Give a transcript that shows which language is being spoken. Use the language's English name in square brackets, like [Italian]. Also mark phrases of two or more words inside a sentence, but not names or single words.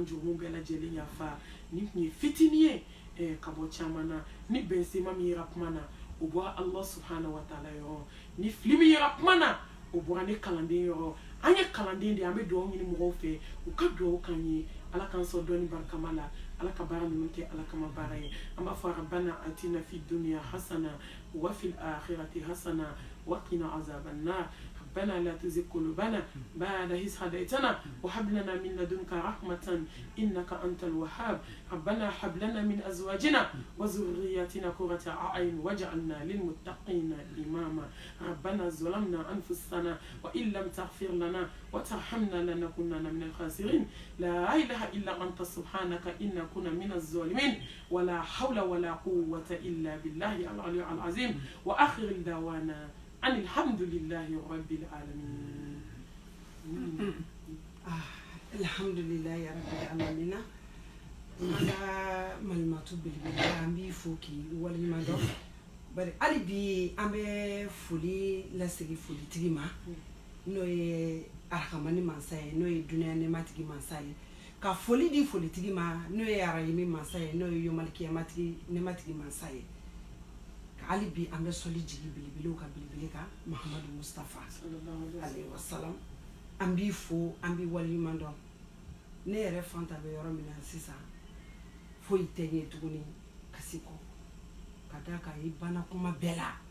[Bambara] jurumu bɛɛ lajɛlen yafa ni tun ye fitinin ye ka bɔ caman na ni bɛnsema min yera kuma na o bɔra ala [Arabic] سبحانه وتعالى [Bambara] yɔrɔ ni fili min yera kuma na o bɔra ne kalanden yɔrɔ an ye kalanden de an bɛ dugawu ɲini mɔgɔw fɛ u ka dugawu k'an ye ala k'an sɔn dɔɔni barikama la ala ka baara ninnu kɛ ala kama baara ye an b'a fɔ [Arabic] ربنا آتنا في الدنيا حسنة وفي الآخرة حسنة وقنا عذاب النار ربنا لا تزغ قلوبنا بعد إذ هديتنا وهب لنا من لدنك رحمة إنك أنت الوهاب ربنا هب لنا من أزواجنا وذرياتنا قرة أعين واجعلنا للمتقين إماما ربنا ظلمنا أنفسنا وإن لم تغفر لنا وترحمنا لنكونن من الخاسرين لا إله إلا أنت سبحانك إنا كنا من الظالمين ولا حول ولا قوة إلا بالله العلي العظيم وآخر الدعوانا أن الحمد لله رب العالمين. الحمد لله رب العالمين. [Bambara] Ala malimatu belebele an b'i fo k'i waleɲuman dɔn bari hali bi an bɛ foli lasegi folitigi ma n'o ye arahamani mansa ye n'o ye dunaya nɛɛmatigi mansa ye ka foli di folitigi ma n'o ye arahimi mansa ye n'o ye yomalikiyamati nɛɛmatigi mansa ye hali bi an bɛ sɔli jigi belebelew ka belebele kan Mahamadu Mustafa [Arabic] عليه وسلم [Bambara] an b'i fo an b'i waleɲuman dɔn ne yɛrɛ Fanta bɛ yɔrɔ min na sisan foyi tɛ ɲɛ tuguni kasi kɔ ka da kan i banna kuma bɛɛ la